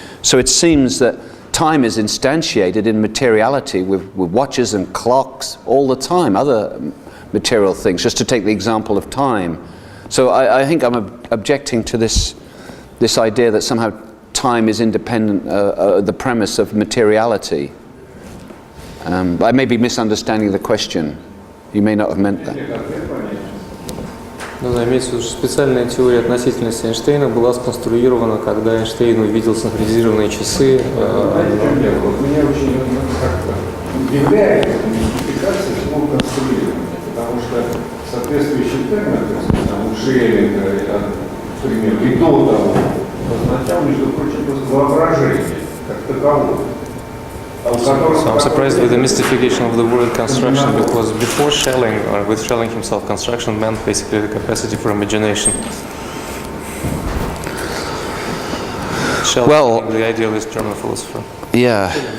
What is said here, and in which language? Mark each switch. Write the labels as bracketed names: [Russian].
[English] So it seems that time is instantiated in materiality with watches and clocks all the time, other material things, just to take the example of time. So I think I'm objecting to this idea that somehow time is independent, the premise of materiality. I may be misunderstanding the question. You may not have meant that. [Russian] Ну, имеется в виду, что специальная теория относительности Эйнштейна была сконструирована, когда Эйнштейн увидел синхронизированные часы. Меня очень как-то удивляет мистификация слова конструирования, потому что соответствующий термин, Шеллинга, например, и до того, означал, между прочим, просто воображение, как таковое. [English] So I'm surprised with the mystification of the word construction, because before Schelling, or with Schelling himself, construction meant basically the capacity for imagination. Schelling, the idealist German philosopher. Yeah.